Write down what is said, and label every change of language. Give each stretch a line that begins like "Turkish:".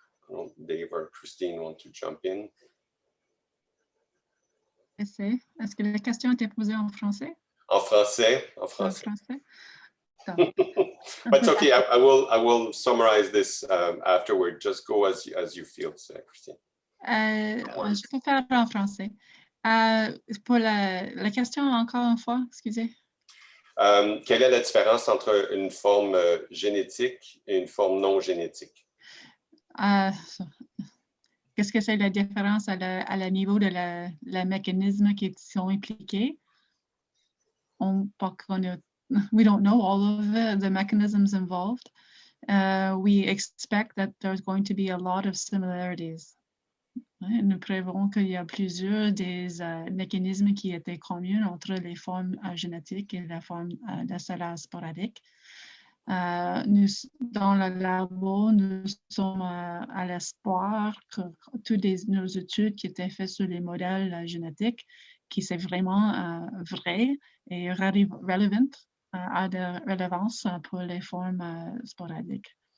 English: Donc, Dave or Christine want to jump in?
French: Est-ce que la question était posée en français? En français, en En français. français?
English: But it's okay, I will summarize this afterward. Just go as you feel, Christine.
French: Je peux faire en français. Pour la question, encore une fois, excusez. Quelle est la différence entre une forme génétique et une forme non génétique? Qu'est-ce que c'est la différence à la niveau de la mécanisme qui sont impliqués?
English: We don't know all of the mechanisms involved. We expect that there's going to be a lot of similarities.
French: Nous prévoyons qu'il y a plusieurs des mécanismes qui étaient communs entre les formes génétiques et la forme d'SLA sporadique. Dans le labo, nous sommes à l'espoir que toutes nos études qui étaient faites sur les modèles génétiques, qui c'est vraiment vrai et relevant, a de relevance pour les formes sporadiques.